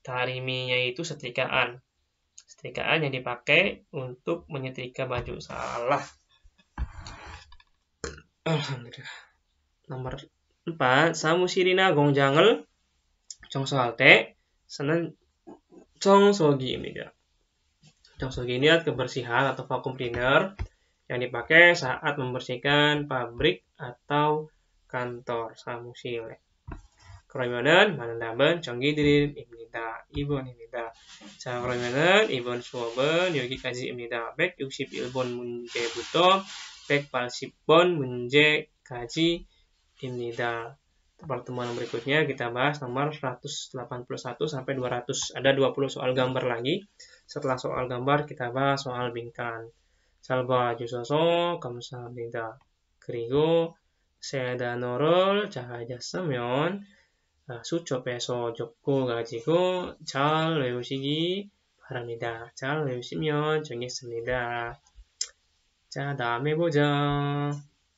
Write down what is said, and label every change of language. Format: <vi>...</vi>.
<id>Tariminya itu setrikaan. Setrikaan yang dipakai untuk menyetrika baju. Salah. Alhamdulillah. Nomor 4.</id> <ko>사무실이나 공장을 청소할 때 쓰는 청소기입니다.</ko> <id>청소기 ini adalah kebersihan atau vacuum cleaner yang dipakai saat membersihkan pabrik atau kantor.</id> <ko>사무실. 그러면은 많은 답은 전기드릴입니다. 2번입니다. 자, 그러면은 이번 수업은 여기까지입니다. 161번 문제부터 180번 문제까지입니다.</ko> <id>Pertemuan berikutnya kita bahas nomor 181 sampai 200. Ada 20 soal gambar lagi. Setelah soal gambar kita bahas soal bingkai.</id> <ko>잘 봐주셔서 감사합니다. 그리고 새 단어를 잘하셨으면 수첩에서 적고 가지고 잘 외우시기 바랍니다. 잘 외우시면 좋겠습니다. 자, 다음에 보자.</ko>